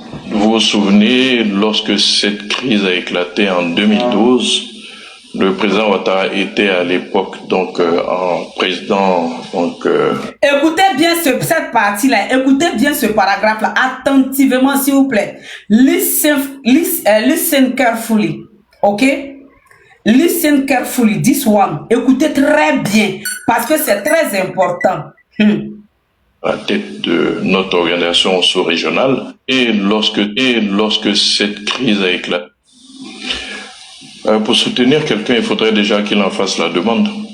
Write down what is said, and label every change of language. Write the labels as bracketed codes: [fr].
[fr] Vous vous souvenez, lorsque cette crise a éclaté en 2012, le président Ouattara était à l'époque donc en président. Écoutez bien cette partie-là, écoutez bien ce paragraphe-là attentivement, s'il vous plaît. [en] Listen carefully, ok? Listen carefully, this one. [fr] Écoutez très bien, parce que c'est très important. À la tête de notre organisation sous-régionale. Et lorsque cette crise a éclaté, pour soutenir quelqu'un, il faudrait déjà qu'il en fasse la demande.